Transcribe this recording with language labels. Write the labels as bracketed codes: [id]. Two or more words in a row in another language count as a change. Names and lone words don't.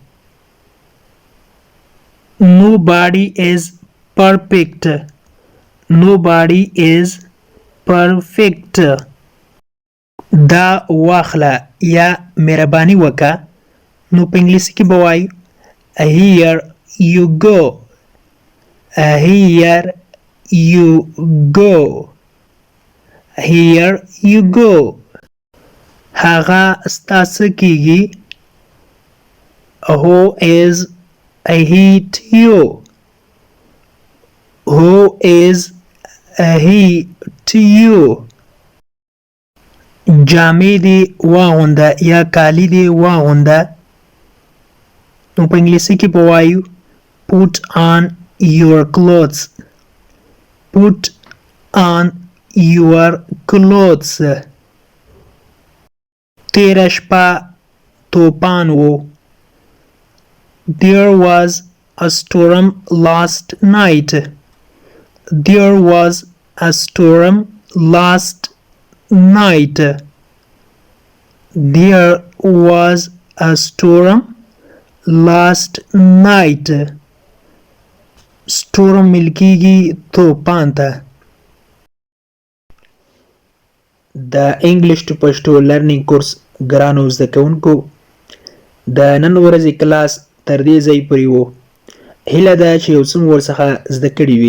[en] Nobody is perfect. Nobody is perfect. [ps] دا واخله یا مهرباني وکړه. نو په انګلیسي کې به وایو [en] Here you go. Here you go. Here you go. [ps] هغه ستا څه کیږي؟ [en] Who is he to you? Who is he to you? [ps] جامې دې واغونده یا کالي دې واغونده. نو په انګلیسي کې به وایو [en] Put on your clothes. Put on your clothes. [ps] تیره شپه توپان و. [en] There was a storm last night. There was a storm last night. There was a storm last night. [ps] storm ملکیږي توپان ته. د [en] English to Pashto learning course [ps] ګرانو زده کوونکو د نن ورځې کلاس تر دې ځای پورې و. هیله ده چې یو څه مو ورڅخه زده کړي وي.